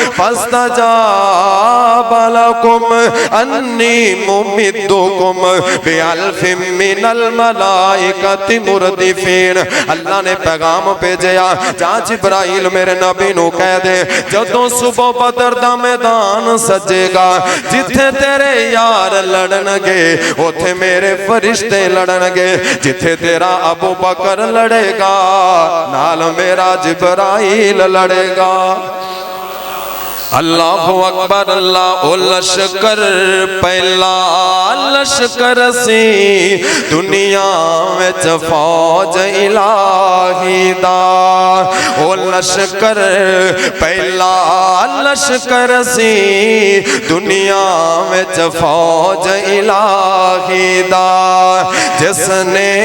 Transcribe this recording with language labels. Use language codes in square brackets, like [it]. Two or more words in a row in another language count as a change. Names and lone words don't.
[ar] فاستجاب لکم انی ممدکم بالف من الملائکۃ مردفین [pa] اللہ نے پیغام بھیجیا جا جبرائیل میرے نبی نو کہہ دے جدوں صبح بدر دا میدان سجے گا جتھے تیرے یار لڑن گے اوتھے میرے فرشتے لڑن گے جتھے تیرا ابو بکر لڑے گا نال میرا جبرائیل لڑے گا [ar] اللہ اکبر [pa] اللہ لشکر پہلا لشکر سی دنیا وچ فوج الہی دا او لشکر پہلا لشکر سی دنیا وچ فوج الہی دا جس نے